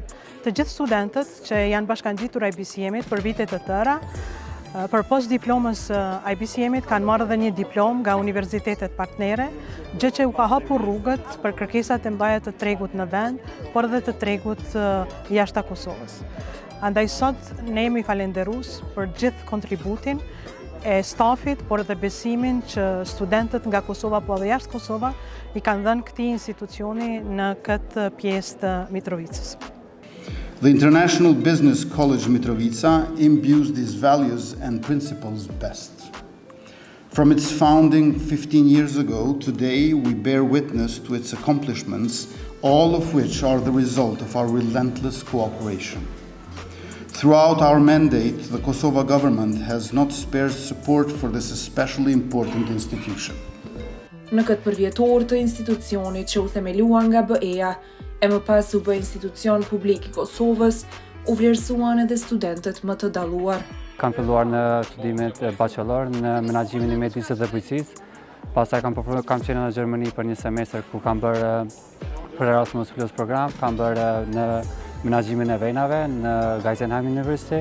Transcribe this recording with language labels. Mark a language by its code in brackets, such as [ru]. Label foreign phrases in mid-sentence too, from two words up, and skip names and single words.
[sq] Të gjithë studentët që janë bashkangjitur IBCM-it për vite të tëra, për postdiplomës IBCM-it kanë marrë edhe një diplomë nga universitetet partnere, gjë që u ka hapur rrugët për kërkesat e mëdha të tregut në vend, por edhe të tregut jashtë Kosovës. Andaj sot ne jemi falenderues për gjithë kontributin e stafit, por edhe besimin që studentët nga Kosova, po edhe jashtë Kosova, i kanë dhënë këtij institucioni në këtë pjesë të Mitrovicës. [en] The International Business College Mitrovica imbues these values and principles best. From its founding 15 years ago, today we bear witness to its accomplishments, all of which are the result of our relentless cooperation. Throughout our mandate, the Kosovo government has not spared support for this especially important institution. [sq] Në këtë përvjetor të institucionit që u themelua nga BE-ja, e më pas u bë institucion publik i Kosovës, u vlerësuan edhe studentët më të dalluar. Kam filluar në studimet bachelor në menaxhimin e mjedisit dhe bujqësisë. Pastaj kam qenë në Gjermani për një semestër ku kam bërë për Erasmus Plus program, kam bërë në menaxhimin e venave në Guggenheim University.